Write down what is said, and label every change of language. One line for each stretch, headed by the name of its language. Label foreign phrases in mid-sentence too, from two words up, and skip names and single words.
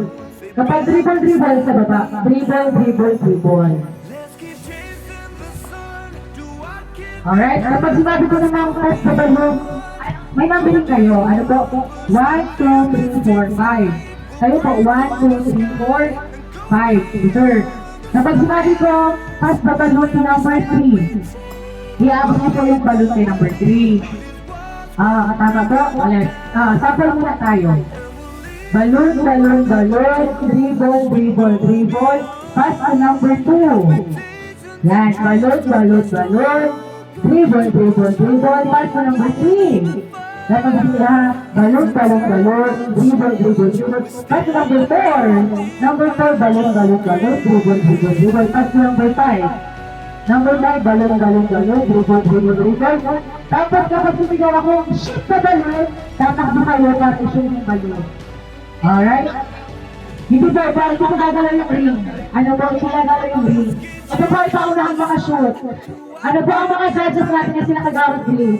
Filipino: Kapag dribble sa baba, dribble. Alright, kapag sinabi ko na numbers sa balloon, may numbering kayo. Ano po? 1, 2, 3, 4, 5. Kayo po, 1, 2, 3, 4, 5. Sir. Kapag sinabi ko,
English: pass the balloon to number 3.
Filipino: Iabot niyo po yung balloon kay number 3. Tama po? Ulit. Sample muna tayo.
English: Balloon, dribble, pass to number 2. Yan, balloon, dribble, pass to number 3.
Filipino: Dapat sila,
English: balloon, dribble, pass to number 4. Number 4, balloon, dribble, pass to number 5. Number 5, balon, dribble.
Filipino: Tapos kapag sumigaw ako,
English: shoot the balon,
Filipino: tatakbo kayo para i-shoot yung balon. Alright? Hindi po, parang ito gagalaw yung ring. Ano po, ito gagalaw yung ring. Ito po, ipaunahan makashoot. Ano po ang mga judges natin kasi nakagawad bilis?